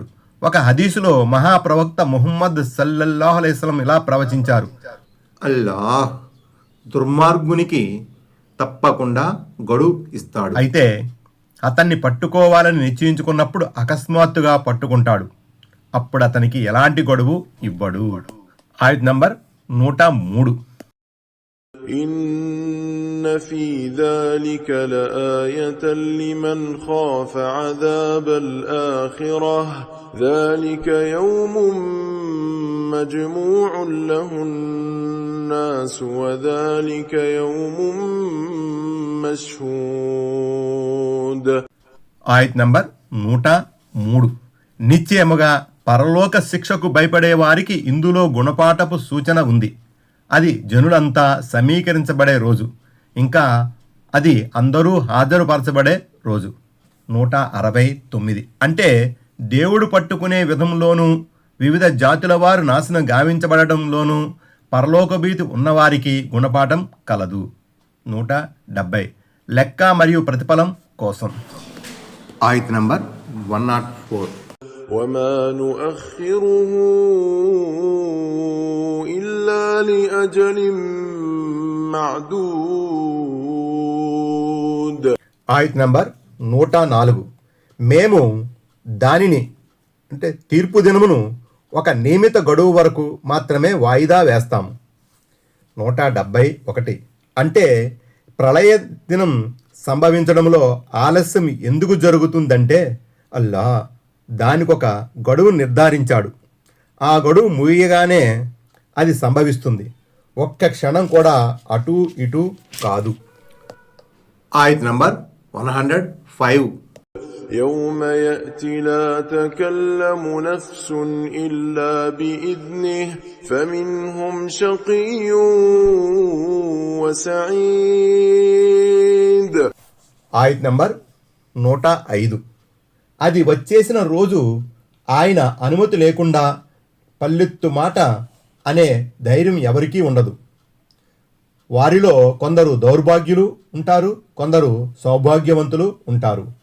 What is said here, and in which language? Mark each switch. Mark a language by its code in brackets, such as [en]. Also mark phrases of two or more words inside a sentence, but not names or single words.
[te] ఒక హదీసులో మహాప్రవక్త ముహమ్మద్ [ar] صلى الله عليه وسلم [te] ఇలా ప్రవచించారు: అల్లాహ్ దుర్మార్గునికి తప్పకుండా గడువు ఇస్తాడు, అయితే అతన్ని పట్టుకోవాలని నిశ్చయించుకున్నప్పుడు అకస్మాత్తుగా పట్టుకుంటాడు, అప్పుడు అతనికి ఎలాంటి గడువు ఇవ్వడు. ఆయత్ నంబర్ 103. [ar] إن في ذلك لآية لمن خاف عذاب الآخرة ذلك يوم مجموع له الناس وذلك يوم مشهود. [te] ఆయత్ నంబర్ 103. నిశ్చయముగా పరలోక శిక్షకు భయపడే వారికి ఇందులో గుణపాఠపు సూచన ఉంది. అది జనులంతా సమీకరించబడే రోజు, ఇంకా అది అందరూ హాజరుపరచబడే రోజు. 169. అంటే దేవుడు పట్టుకునే విధంలోనూ వివిధ జాతుల వారు నాశనం గావించబడటంలోనూ పరలోకభీతి ఉన్నవారికి గుణపాఠం కలదు. 170. లెక్క మరియు ప్రతిఫలం కోసం. ఆయత్ నంబర్ 104. [ar] وما نؤخره إلا لأجل معدود. [te] ఆయత్ నంబర్ 104. మేము దానిని అంటే తీర్పు దినమును ఒక నియమిత గడువు వరకు మాత్రమే వాయిదా వేస్తాము. 171. అంటే ప్రళయ దినం సంభవించడంలో ఆలస్యం ఎందుకు జరుగుతుందంటే అల్లా దానికొక గడువు నిర్ధారించాడు. ఆ గడువు ముగియగానే అది సంభవిస్తుంది, ఒక్క క్షణం కూడా అటు ఇటు కాదు. ఆయత్ నంబర్ 105. [ar] يوم يأتي لا تكلم نفس إلا بإذنه فمنهم شقي وسعيد. [te] ఆయత్ నంబర్ 105. అది వచ్చేసిన రోజు ఆయన అనుమతి లేకుండా పల్లెత్తు మాట అనే ధైర్యం ఎవరికీ ఉండదు. వారిలో కొందరు దౌర్భాగ్యులు ఉంటారు, కొందరు సౌభాగ్యవంతులు ఉంటారు.